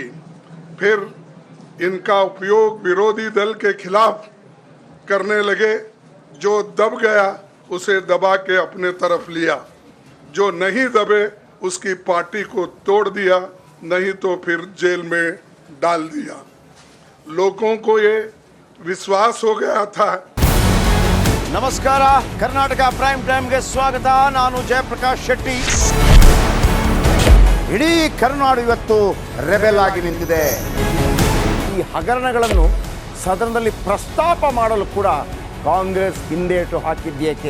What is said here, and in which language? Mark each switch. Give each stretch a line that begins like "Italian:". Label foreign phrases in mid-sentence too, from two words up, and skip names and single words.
Hindi: फिर इनका उपयोग विरोधी दल के खिलाफ करने लगे। जो दब गया उसे दबा के अपने तरफ लिया, जो नहीं दबे उसकी पार्टी को तोड़ दिया, नहीं तो फिर जेल में डाल दिया। लोगों को ये विश्वास हो गया था।
Kannada: ನಮಸ್ಕಾರ, ಕರ್ನಾಟಕ ಪ್ರೈಮ್ ಟೈಮ್ಗೆ ಸ್ವಾಗತ. ನಾನು ಜಯಪ್ರಕಾಶ್ ಶೆಟ್ಟಿ. ಇಡೀ ಕರ್ನಾಡು ಇವತ್ತು ರೆಬೆಲ್ ಆಗಿ ನಿಂತಿದೆ. ಈ ಹಗರಣಗಳನ್ನು ಸದನದಲ್ಲಿ ಪ್ರಸ್ತಾಪ ಮಾಡಲು ಕೂಡ ಕಾಂಗ್ರೆಸ್ ಹಿಂದೇಟು ಹಾಕಿದ್ದೇಕೆ?